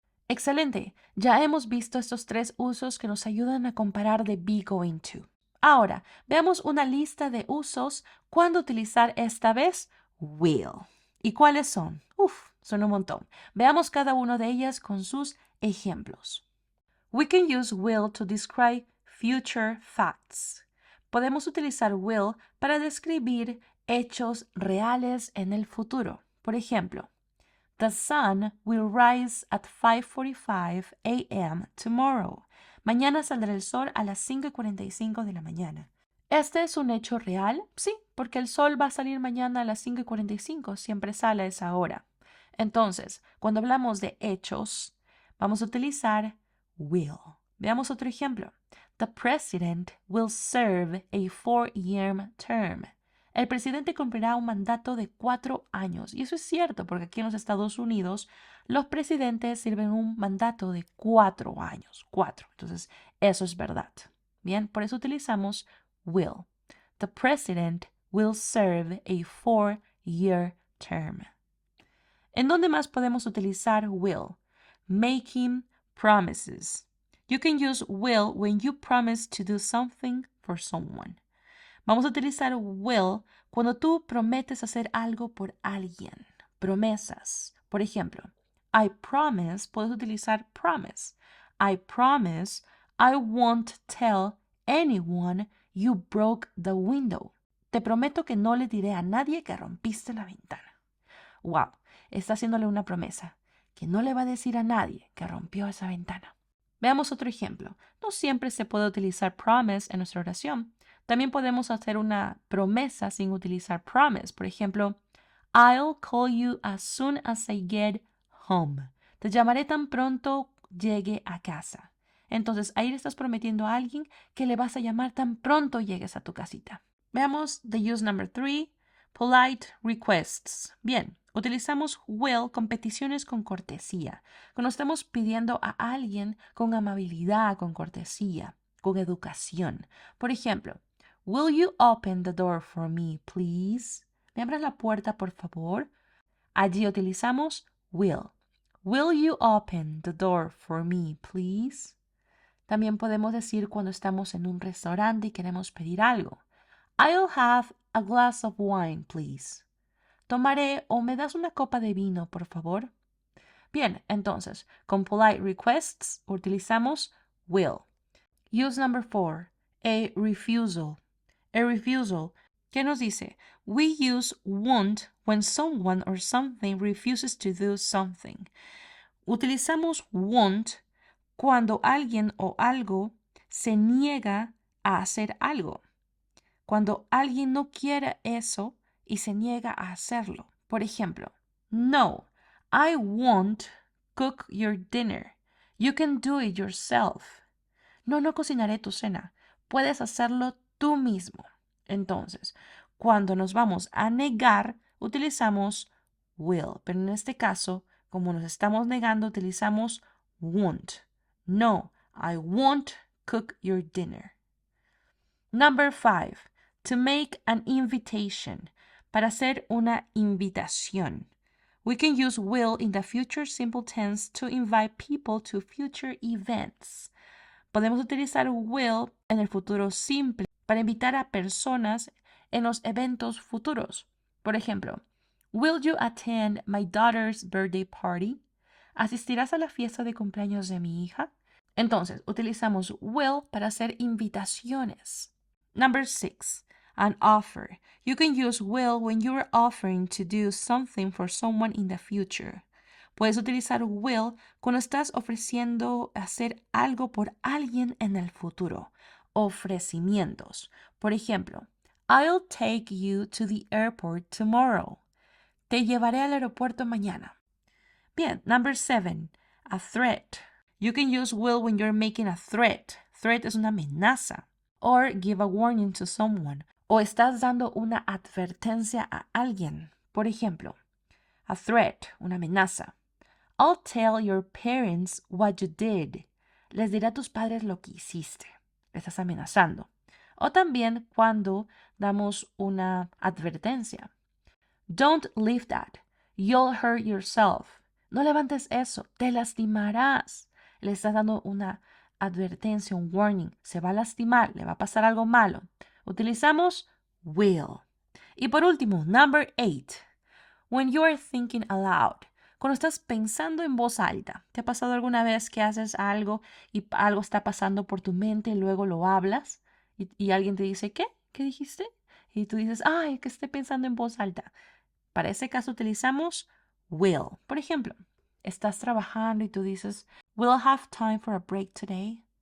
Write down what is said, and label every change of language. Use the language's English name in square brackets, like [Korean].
[Spanish] Excelente, ya hemos visto estos tres usos que nos ayudan a comparar de be going to. Ahora, veamos una lista de usos cuando utilizar esta vez will. ¿Y cuáles son? Son un montón. Veamos cada una de ellas con sus ejemplos. [English] We can use will to describe future facts. [Spanish] Podemos utilizar will para describir hechos reales en el futuro. Por ejemplo, [English] the sun will rise at 5:45 a.m. tomorrow. [Spanish] Mañana saldrá el sol a las 5:45 de la mañana. ¿Este es un hecho real? Sí, porque el sol va a salir mañana a las 5:45. Siempre sale a esa hora. Entonces, cuando hablamos de hechos, vamos a utilizar will. Veamos otro ejemplo. [English] The president will serve a 4-year term. [Spanish] El presidente cumplirá un mandato de 4 años. Y eso es cierto, porque aquí en los Estados Unidos los presidentes sirven un mandato de 4 años. 4. Entonces, eso es verdad. Bien, por eso utilizamos will. [English] The president will serve a 4-year term. [Spanish] ¿En dónde más podemos utilizar will? [English] Making promises. You can use will when you promise to do something for someone. [Spanish] Vamos a utilizar will cuando tú prometes hacer algo por alguien. Promesas. Por ejemplo, [English] I promise, [Spanish] puedes utilizar promise. [English] I promise I won't tell anyone you broke the window. [Spanish] Te prometo que no le diré a nadie que rompiste la ventana. Wow, está haciéndole una promesa, que no le va a decir a nadie que rompió esa ventana. Veamos otro ejemplo. No siempre se puede utilizar promise en nuestra oración. También podemos hacer una promesa sin utilizar promise. Por ejemplo, [English] I'll call you as soon as I get home. [Spanish] Te llamaré tan pronto llegue a casa. Entonces, ahí le estás prometiendo a alguien que le vas a llamar tan pronto llegues a tu casita. Veamos [English] the use number 3, polite requests. [Spanish] Bien, utilizamos will con peticiones con cortesía, cuando estamos pidiendo a alguien con amabilidad, con cortesía, con educación. Por ejemplo, [English] will you open the door for me, please? [Spanish] ¿Me abras la puerta, por favor? Allí utilizamos will. [English] Will you open the door for me, please? [Spanish] También podemos decir cuando estamos en un restaurante y queremos pedir algo. [English] I'll have a glass of wine, please. [Spanish] Tomaré o me das una copa de vino, por favor. Bien, entonces, con polite requests utilizamos will. [English] Use number 4, a refusal. A refusal. [Spanish] ¿Qué nos dice? [English] We use won't when someone or something refuses to do something. [Spanish] Utilizamos won't cuando alguien o algo se niega a hacer algo. Cuando alguien no quiere eso y se niega a hacerlo. Por ejemplo, [English] no, I won't cook your dinner. You can do it yourself. [Spanish] No, no cocinaré tu cena. Puedes hacerlo tú mismo. Entonces, cuando nos vamos a negar, utilizamos will. Pero en este caso, como nos estamos negando, utilizamos won't. [English] No, I won't cook your dinner. Number 5. To make an invitation. [Spanish] Para hacer una invitación. [English] We can use will in the future simple tense to invite people to future events. [Spanish] Podemos utilizar will en el futuro simple para invitar a personas en los eventos futuros. Por ejemplo, [English] will you attend my daughter's birthday party? [Spanish] ¿Asistirás a la fiesta de cumpleaños de mi hija? Entonces, utilizamos will para hacer invitaciones. [English] Number 6, an offer. You can use will when you are offering to do something for someone in the future. [Spanish] Puedes utilizar will cuando estás ofreciendo hacer algo por alguien en el futuro. Ofrecimientos. Por ejemplo, [English] I'll take you to the airport tomorrow. [Spanish] Te llevaré al aeropuerto mañana. [English] Bien, number 7, a threat. You can use will when you're making a threat. Threat [Spanish] es una amenaza. [English] Or give a warning to someone. [Spanish] O estás dando una advertencia a alguien. Por ejemplo, [English] a threat, [Spanish] una amenaza. [English] I'll tell your parents what you did. [Spanish] Les diré a tus padres lo que hiciste. Le estás amenazando. O también cuando damos una advertencia. [English] Don't leave that. You'll hurt yourself. [Spanish] No levantes eso. Te lastimarás. Le estás dando una advertencia, un warning. Se va a lastimar. Le va a pasar algo malo. Utilizamos will. Y por último, number 8. [English] When you are thinking aloud. [Spanish] Cuando estás pensando en voz alta. ¿Te ha pasado alguna vez que haces algo y algo está pasando por tu mente y luego lo hablas? Y alguien te dice, ¿qué? ¿Qué dijiste? Y tú dices, ay, que estoy pensando en voz alta. Para ese caso utilizamos will. Por ejemplo, estás trabajando y tú dices, [English] will I have time for a break today?